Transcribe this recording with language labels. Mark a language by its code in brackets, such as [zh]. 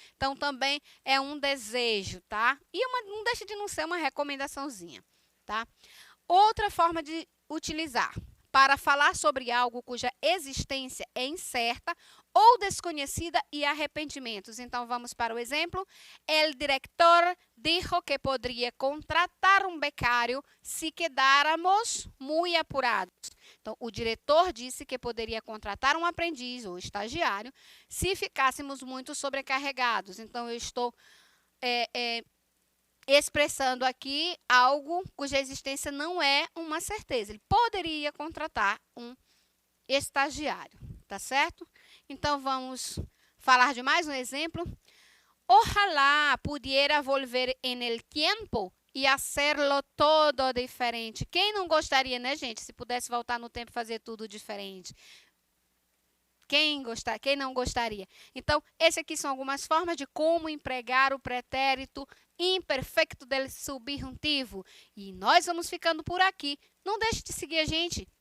[pt] Então, também é um desejo, tá? E não deixa de não ser uma recomendaçãozinha, tá? Outra forma de utilizar para falar sobre algo cuja existência é incerta ou desconhecida e arrependimentos. Então, vamos para o exemplo. [es] El director dijo que [pt] poderia [es] contratar um becário se quedáramos muy apurados. [pt] Então, o diretor disse que poderia contratar um aprendiz ou estagiário se ficássemos muito sobrecarregados. Então, eu estou expressando aqui algo cuja existência não é uma certeza. Ele poderia contratar um estagiário, tá certo? Então, vamos falar de mais um exemplo. [es] Ojalá pudiera volver en el tiempo e hacerlo todo diferente. [pt] Quem não gostaria, né, gente? Se pudesse voltar no tempo e fazer tudo diferente. Quem não gostaria? Então, essas aqui são algumas formas de como empregar o pretérito imperfeito del subjuntivo. E nós vamos ficando por aqui. Não deixe de seguir a gente.